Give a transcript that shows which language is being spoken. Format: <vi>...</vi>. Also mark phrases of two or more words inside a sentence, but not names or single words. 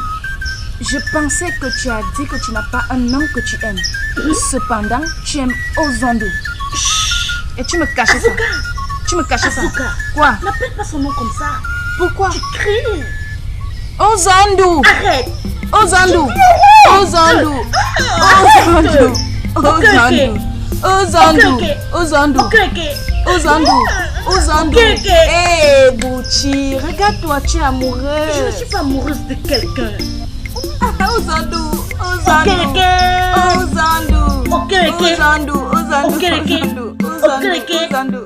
<fr>Je pensais que tu as dit que tu n'as pas un homme que tu aimes. Cependant, tu aimes Ozondou. Et tu me cachais Azuka. ça. Tu me cachais ça. Azuka. Quoi? N'appelle pas son nom comme ça. Pourquoi? Tu cries. Ozondou. Arrête. Ozondou. Ozondou. Ozondou. Ozondou. Ozondou. Ozondou. Ozondou. Ozondou. Hé, Bouchi, regarde-toi, tu es amoureuse. Je ne suis pas amoureuse de quelqu'un. Ozondou. Ozondou. Ozondou. Ozondou. Ozondou. Ozondou.</fr>